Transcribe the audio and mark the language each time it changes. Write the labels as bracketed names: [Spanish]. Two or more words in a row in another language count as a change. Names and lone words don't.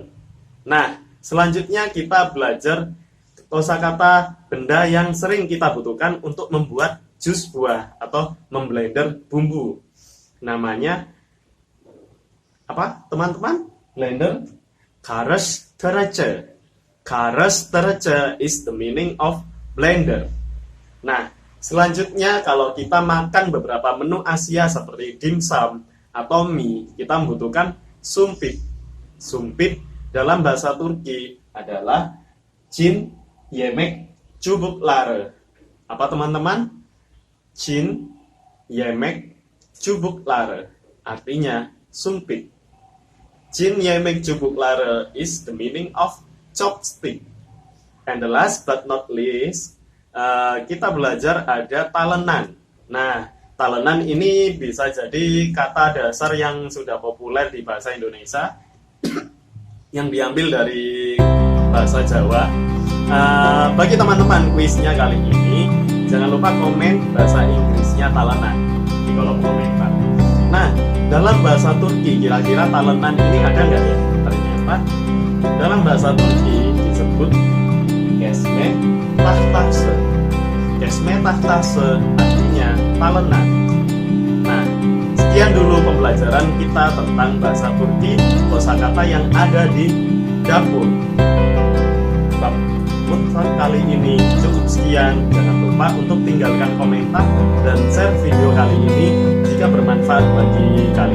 [Indonesian] Nah, selanjutnya kita belajar kosakata benda yang sering kita butuhkan untuk membuat jus buah atau memblender bumbu. Namanya apa, teman-teman? [English] Blender [Turkish] karıştırıcı. Karıştırıcı [English] is the meaning of blender. [Indonesian] Nah, selanjutnya kalau kita makan beberapa menu Asia seperti dimsum atau mie, kita membutuhkan sumpit. Sumpit dalam bahasa Turki adalah [Turkish] cin yemek çubukları. [Indonesian] Apa teman-teman? [Turkish] Cin yemek çubukları, [Indonesian] artinya sumpit. [Turkish] Cin yemek çubukları [English] is the meaning of chopstick. And the last but not least, [Indonesian] kita belajar ada talenan. Nah, talenan ini bisa jadi kata dasar yang sudah populer di bahasa Indonesia, yang diambil dari bahasa Jawa. Bagi teman-teman kuisnya kali ini, jangan lupa komen bahasa Inggrisnya talenan di kolom komentar. Nah, dalam bahasa Turki kira-kira talenan ini ada nggak ya? Ternyata dalam bahasa Turki disebut [Turkish] kesme tahtase. Kesme tahtase [Indonesian] artinya talenan. Nah, sekian dulu pembelajaran kita tentang bahasa Turki, kosakata yang ada di dapur. Untuk kali ini cukup sekian. Jangan lupa untuk tinggalkan komentar dan share video kali ini jika bermanfaat bagi kalian.